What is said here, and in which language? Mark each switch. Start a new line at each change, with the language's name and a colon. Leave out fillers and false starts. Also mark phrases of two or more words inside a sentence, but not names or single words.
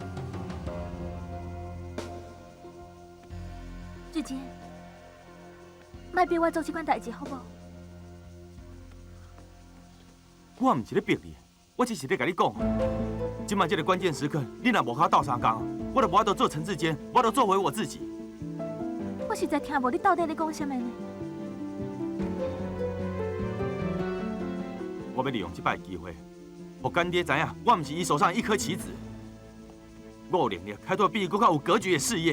Min Nan Chinese: 志坚，莫逼我做这款代志，好无？我毋是咧逼你，我只是咧甲你讲，今麦这个关键时刻，你若无甲我斗相共，我就无法度做陈志坚，无法度做回我自己。我实在听无你到底咧讲什么呢？我要利用这摆机会，让干爹知影，我毋是伊手上的一颗棋子。我有能力开拓比伊更较有格局的事业。